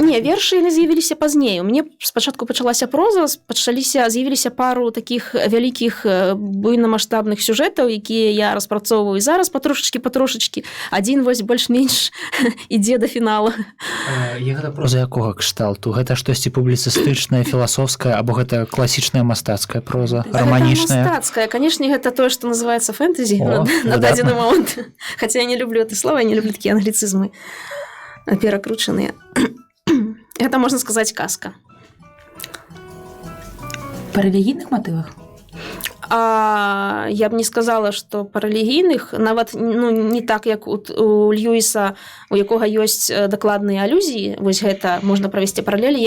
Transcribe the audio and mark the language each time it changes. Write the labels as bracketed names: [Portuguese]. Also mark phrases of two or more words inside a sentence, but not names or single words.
[Belarusian] Не, вершы яны з'явіліся пазней. У мяне спачатку пачалася проза, з'явіліся пару такіх вялікіх буйнамаштабных сюжэтаў, якія я распрацоўваю зараз патрошачкі. Адзін вось больш-менш ідзе да фінала. Гэта проза якога кшталту? Гэта штосьці публіцыстычнае, філасофскае, або гэта класічная мастацкая проза, раманічная? Гэта мастацкая. Канешне, гэта тое, што называецца фэнтэзі на дадзены момант. Хаця я не люблю [Russian] это слово, [Belarusian] я не люблю такія англіцызмы перакручаныя. Гэта, можна сказаць, казка. Па рэлігійных матывах? Я б не сказала, што па рэлігійных, нават не так, як у Льюіса, у якога ёсць дакладныя алюзіі, вось гэта можна правесці паралелі, я